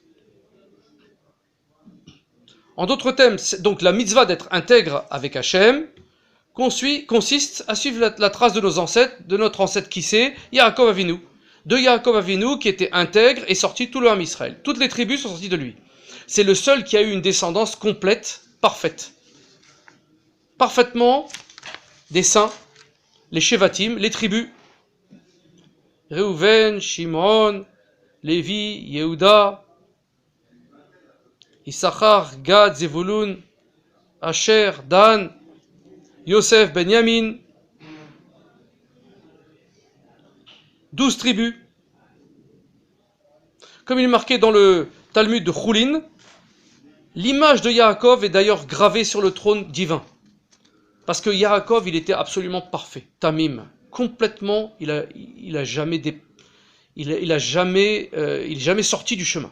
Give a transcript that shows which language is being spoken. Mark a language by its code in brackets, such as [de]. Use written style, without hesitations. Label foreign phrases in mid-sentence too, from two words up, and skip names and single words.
[fr] En d'autres termes, donc la mitzvah d'être intègre avec Hachem consiste à suivre la trace de nos ancêtres, de notre ancêtre qui c'est, Yaakov Avinu. De Yaakov Avinu qui était intègre et sorti tout le Ham Israël. Toutes les tribus sont sorties de lui. C'est le seul qui a eu une descendance complète, parfaite. Parfaitement des saints, les Shevatim, les tribus. Reuven, Shimon, Lévi, Yehuda, Issachar, Gad, Zevulun, Asher, Dan, Yosef, Benyamin. 12 tribus. Comme il est marqué dans le Talmud de Choulin, l'image de Yaakov est d'ailleurs gravée sur le trône divin. Parce que Yaakov, il était absolument parfait, tamim, complètement, il est jamais sorti du chemin.